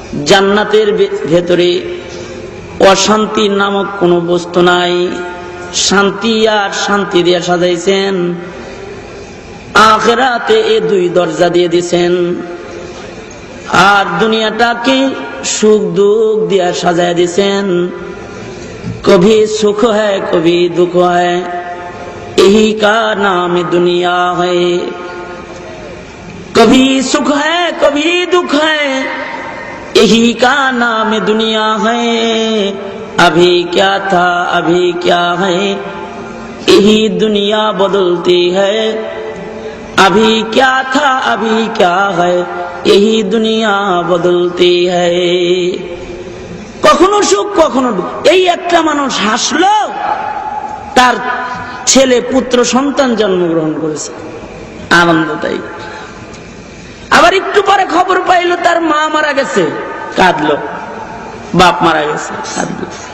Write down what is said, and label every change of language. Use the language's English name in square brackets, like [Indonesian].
[Bangla] জান্নাতের ভেতরে অশান্তি নামক কোনো বস্তু নাই। শান্তি আর শান্তি দিয়ে সাজাইছেন। আখিরাতে এই দুই দরজা দিয়ে দিয়েছেন। আর দুনিয়াটাকে সুখ দুঃখ দিয়ে সাজায় দিয়েছেন। [Hindi] কभी सुख है कभी दुख है, यही का नाम दुनिया है। कभी सुख है कभी दुख है, यही का नाम दुनिया है। अभी क्या था अभी क्या है, यही दुनिया बदलती है। अभी क्या था अभी क्या है, यही दुनिया बदलती है। [Bangla] কখনো সুখ কখনো দুঃখ। এই একটা মানুষ হাসলো, তার ছেলে পুত্র সন্তান জন্মগ্রহণ করেছে, আনন্দ তাই। আবার একটু পরে খবর পাইলো তার মা মারা গেছে, কাঁদলো। বাপ মারা গেছে, কাঁদলো।